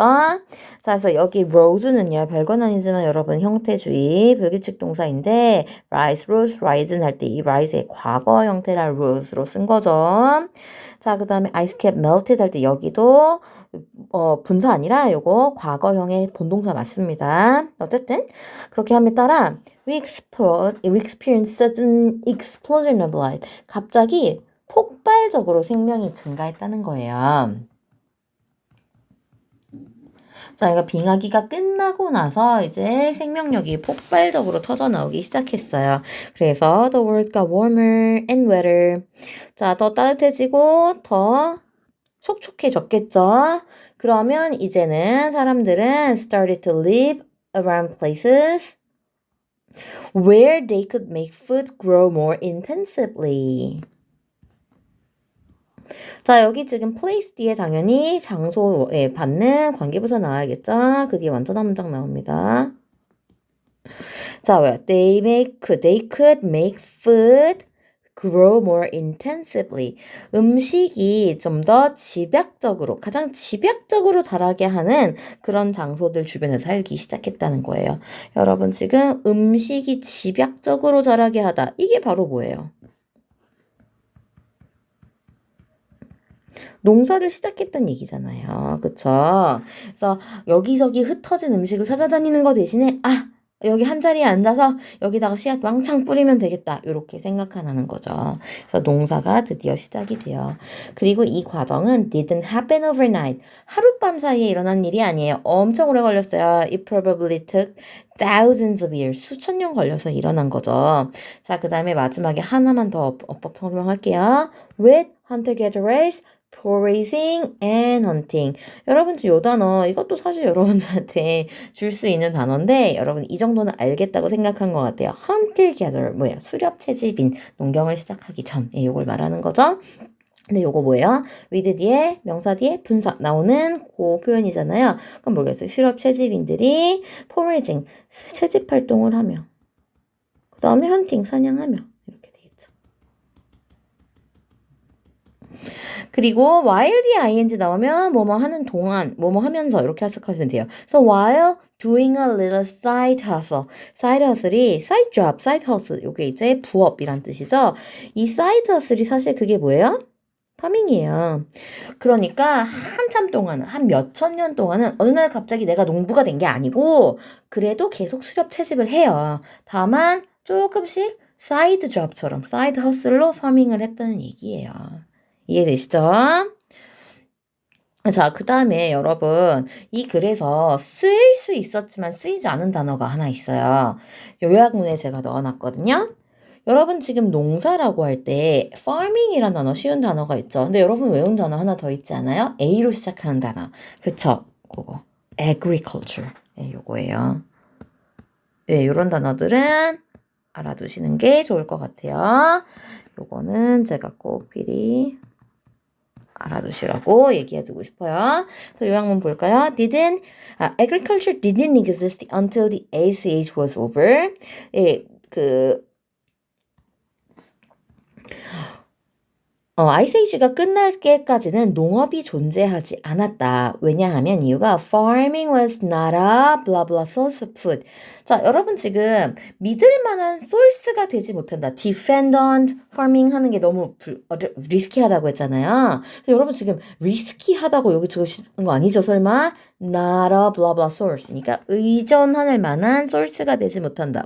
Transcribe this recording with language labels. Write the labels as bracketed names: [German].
[Korean] 자, 그래서 여기 rose는요. 별건 아니지만 여러분 형태주의 불규칙 동사인데 rise, rose, rise는 할 때 이 rise의 과거 형태라 rose로 쓴 거죠. 자, 그 다음에 아이스캡 melted 할 때 여기도 분사 아니라 요거 과거형의 본동사 맞습니다. 어쨌든 그렇게 함에 따라 [English] we experience sudden explosion of life. [Korean] 갑자기 폭발적으로 생명이 증가했다는 거예요. 자, 그러니까 빙하기가 끝나고 나서 이제 생명력이 폭발적으로 터져 나오기 시작했어요. 그래서 [English] the world got warmer and wetter. [Korean] 자, 더 따뜻해지고 더 촉촉해졌겠죠. 그러면 이제는 사람들은 [English] started to live around places where they could make food grow more intensively. [Korean] 자, 여기 지금 place 뒤에 당연히 장소에 받는 관계부사 나와야겠죠? 그게 완전한 문장 나옵니다. 자, 왜? [English] They could make food grow more intensively. [Korean] 음식이 좀 더 집약적으로, 가장 집약적으로 자라게 하는 그런 장소들 주변에 살기 시작했다는 거예요. 여러분, 지금 음식이 집약적으로 자라게 하다. 이게 바로 뭐예요? 농사를 시작했다는 얘기잖아요. 그쵸? 그래서 여기저기 흩어진 음식을 찾아다니는 거 대신에 여기 한 자리에 앉아서 여기다가 씨앗 왕창 뿌리면 되겠다. 이렇게 생각하는 거죠. 그래서 농사가 드디어 시작이 돼요. 그리고 이 과정은 [English] didn't happen overnight. [Korean] 하룻밤 사이에 일어난 일이 아니에요. 엄청 오래 걸렸어요. [English] It probably took thousands of years. [Korean] 수천 년 걸려서 일어난 거죠. 자, 그 다음에 마지막에 하나만 더 엇법 설명할게요. [English] With hunter-gatherers foraging and hunting. [Korean] 여러분 이 단어 이것도 사실 여러분들한테 줄 수 있는 단어인데 여러분 이 정도는 알겠다고 생각한 것 같아요. hunter gatherer 뭐예요? 수렵 채집인 농경을 시작하기 전 이걸 말하는 거죠. 근데 요거 뭐예요? with 뒤에 명사 뒤에 분사 나오는 그 표현이잖아요. 그럼 뭐겠어요? 수렵 채집인들이 foraging 채집 활동을 하며 그 다음에 hunting 사냥하며 이렇게 되겠죠. 그리고 [English] while the ing [Korean] 나오면 뭐뭐 하는 동안 뭐뭐 하면서 이렇게 해석하시면 돼요. [English] So while doing a little side hustle. side hustle이 side job, side hustle [Korean] 이게 이제 부업이란 뜻이죠. 이 side hustle이 사실 그게 뭐예요? 파밍이에요. 그러니까 한참 동안 한 몇천 년 동안은 어느 날 갑자기 내가 농부가 된 게 아니고 그래도 계속 수렵 채집을 해요. 다만 조금씩 사이드 잡처럼 사이드 허슬로 파밍을 했다는 얘기예요. 이해되시죠? 자, 그 다음에 여러분, 이 글에서 쓰일 수 있었지만 쓰이지 않은 단어가 하나 있어요. 요약문에 제가 넣어놨거든요. 여러분 지금 농사라고 할 때 farming이란 단어 쉬운 단어가 있죠. 근데 여러분 외운 단어 하나 더 있지 않아요? A로 시작하는 단어. 그쵸? 그거. agriculture. 네, 요거예요. 네, 요런 단어들은 알아두시는 게 좋을 것 같아요. 요거는 제가 꼭 미리 알아두시라고 얘기해두고 싶어요. 그래서 요약문 볼까요? [English] Agriculture didn't exist until the Ice Age was over. [Korean] 예, 아이스에이지가 끝날 때까지는 농업이 존재하지 않았다. 왜냐하면 이유가 [English] farming was not a blah blah source of food. [Korean] 자, 여러분 지금 믿을 만한 소스가 되지 못한다. dependent farming 하는 게 너무 리스키하다고 했잖아요. 여러분 지금 리스키하다고 여기 적으시는 거 아니죠, 설마? [English] not a blah blah source. [Korean] 그러니까 의존할 만한 소스가 되지 못한다.